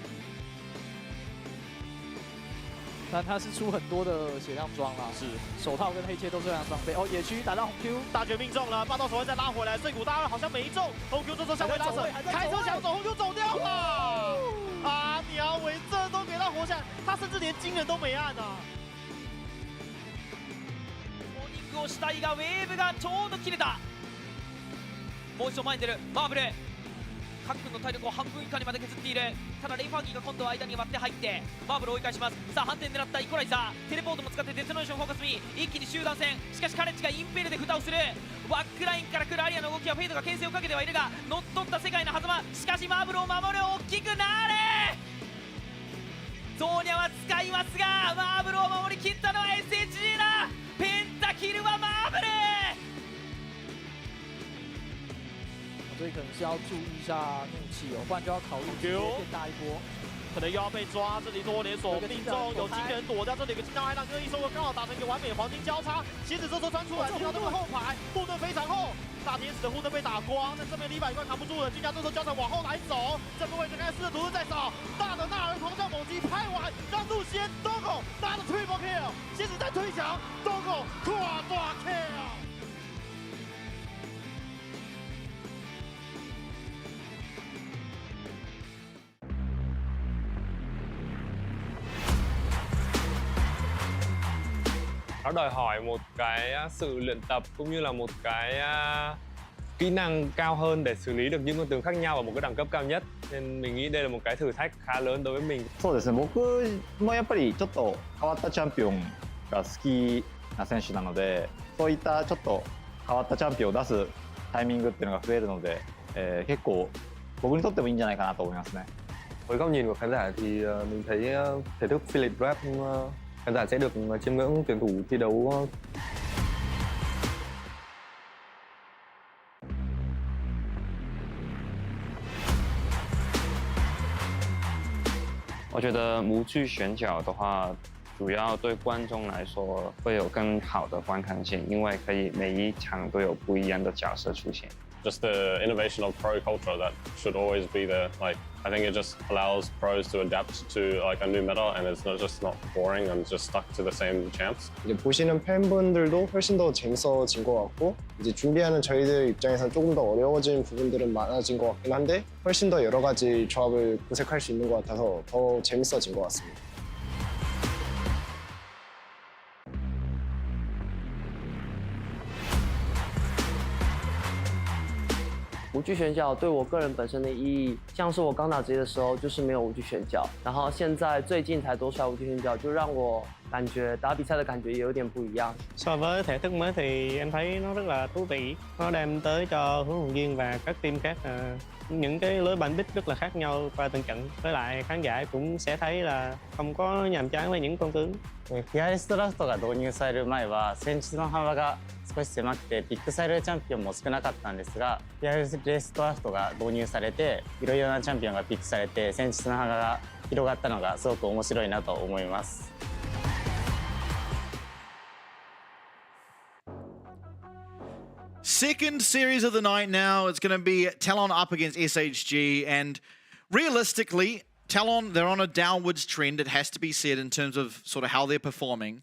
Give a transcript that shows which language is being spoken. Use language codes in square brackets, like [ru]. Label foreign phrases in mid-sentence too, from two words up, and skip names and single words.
[zh] 但他是出很多的血量装啦，是手套跟黑切都是这样装备。哦，野区打到红 Q，大绝命中了，霸道手腕再拉回来，碎骨大二好像没中，红 Q 这时候向回拉扯，开车想走，红 Q 走掉了。啊，苗伟这都给他活下来，他甚至连惊人都没按啊。 [ja] モーニングをしたいがウェーブがちょうど切れた。もう一度前に出るマーブル各軍の体力を半分以下にまで削っている。ただレイファーギーが今度は間に割って入ってマーブルを追い返します。さあ反転狙ったイコライザー、テレポートも使ってデトネーションフォーカスミー、一気に集団戦。しかしカレッジがインペルで蓋をする。バックラインから来るアリアの動きはフェイドが牽制をかけてはいるが乗っ取った世界の狭間。しかしマーブルを守る。大きくなれ。ゾーニャは使いますがマーブルを守りきったのは SHG だ。ペンタキルはマーブル。 [zh] 所以可能是要注意一下怒气哦，不然就要考虑直接变大一波。可能又要被抓，这里多连锁命中，有惊人躲掉，这里有个金刀海浪跟一收割刚好达成一个完美黄金交叉，鞋子这时候穿出来，进到这个后排，护盾非常厚，大天使的护盾被打光，但这边李百冠扛不住了，金家这时候交叉往后来走，这个位置开始的图是在找，大的纳尔狂叫猛击拍完，让路先 Dogo 拿着 [en] triple kill， [zh] 鞋子在推墙 ，Dogo 跨大 kill。 [vi] Nó đòi hỏi một cái sự luyện tập cũng như là một cái kỹ năng cao hơn để xử lý được những con tướng khác nhau ở một cái đẳng cấp cao nhất. Nên mình nghĩ đây là một cái thử thách khá lớn đối với mình. [ja] そうですね。僕もやっぱりちょっと変わったチャンピオンが好きな選手なので、そういったちょっと変わったチャンピオンを出すタイミングっていうのが増えるので、結構僕にとってもいいんじゃないかなと思いますね。 [vi] Với góc nhìn của khán giả thì mình thấy thể thức Philip Rap khán giả sẽ được chiêm ngưỡng tuyển thủ thi đấu. [zh] 我觉得模具选角的话，主要对观众来说会有更好的观看性，因为可以每一场都有不一样的角色出现。 [en] Just the innovation of pro culture that should always be there. Like I think it just allows pros to adapt to like a new meta, and it's not boring and just stuck to the same champs. [ko] 이제 보시는 팬분들도 훨씬 더 재밌어진 것 같고 이제 준비하는 저희들 입장에서 조금 더 어려워진 부분들은 많아진 것 같긴 한데 훨씬 더 여러 가지 조합을 구색할 수 있는 것 같아서 더 재밌어진 것 같습니다. [zh] 无惧选角对我个人本身的意义，像是我刚打职业的时候就是没有无惧选角，然后现在最近才多出来无惧选角，就让我感觉打比赛的感觉也有点不一样。 [vi] So với thể thức mới thì em thấy nó rất là thú vị, nó đem tới cho huấn luyện viên và các team khác những cái lối bắn bích rất là khác nhau qua từng trận. Với lại khán giả cũng sẽ thấy là không có nhàm chán với những con tướng. [ja] フィアレストラフトが導入される前は戦術の幅が少し狭くてピックされるチャンピオンも少なかったんですが、フィアレストラフトが導入されていろいろなチャンピオンがピックされて戦術の幅が広がったのがすごく面白いなと思います。 [en] Second series of the night now. It's going to be Talon up against SHG, and realistically, Talon, they're on a downwards trend, it has to be said, in terms of sort of how they're performing.